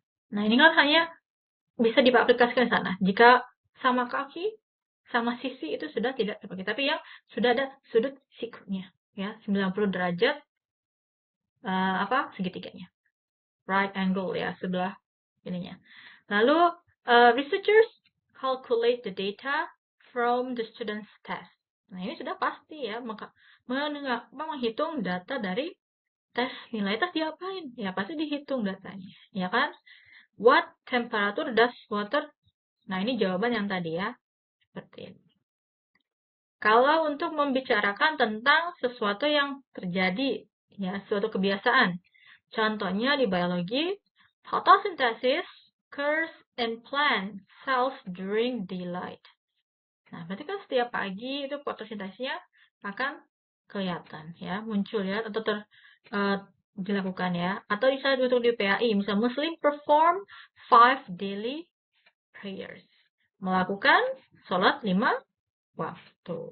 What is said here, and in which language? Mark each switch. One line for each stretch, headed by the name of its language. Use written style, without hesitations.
Indonesian: Nah, ini kan hanya bisa diaplikasikan ke sana. Jika sama kaki, sama sisi itu sudah tidak dipakai. Tapi yang sudah ada sudut sikunya ya, 90 derajat segitiganya. Right angle ya, sebelah ininya. Lalu
English: researchers calculate the data from the student's test.
Indonesian: Nah, ini sudah pasti ya, menghitung data dari tes. Nilai tes diapain? Ya, pasti dihitung datanya. Ya kan?
English: What temperature does water?
Indonesian: Nah, ini jawaban yang tadi ya. Seperti ini. Kalau untuk membicarakan tentang sesuatu yang terjadi, ya, suatu kebiasaan. Contohnya di biologi,
English: photosynthesis occurs in plant cells during daylight.
Indonesian: Nah, berarti kan setiap pagi itu fotosintesisnya akan kelihatan ya, muncul ya atau dilakukan ya. Atau misalnya untuk di PAI, misal
English: Muslim perform 5 daily prayers.
Indonesian: Melakukan sholat 5 waktu.